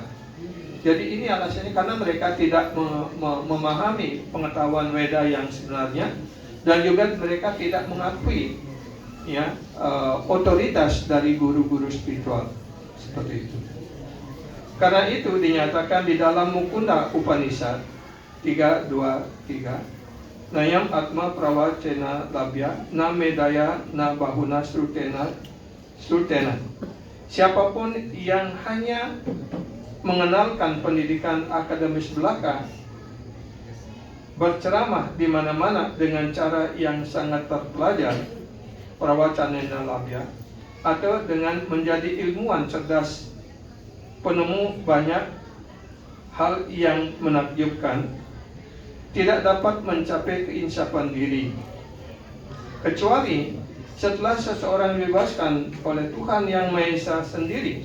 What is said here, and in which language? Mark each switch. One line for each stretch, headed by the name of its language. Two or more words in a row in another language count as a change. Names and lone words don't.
Indonesian: Jadi ini alasannya karena mereka tidak memahami pengetahuan Weda yang sebenarnya, dan juga mereka tidak mengakui, ya, otoritas dari guru-guru spiritual seperti itu. Karena itu dinyatakan di dalam Mukunda Upanishad 3.2.3,
Sanskrit: Nayam Atma Prawacena Labya Na Medaya Na Bahuna Srutena.
Indonesian: Siapapun yang hanya mengenalkan pendidikan akademis belaka, berceramah di mana-mana dengan cara yang sangat terpelajar,
Sanskrit: Prawacanena Labya,
Indonesian: atau dengan menjadi ilmuwan cerdas, penemu banyak hal yang menakjubkan, tidak dapat mencapai keinsafan diri, kecuali setelah seseorang dibebaskan oleh Tuhan Yang Maha Esa sendiri.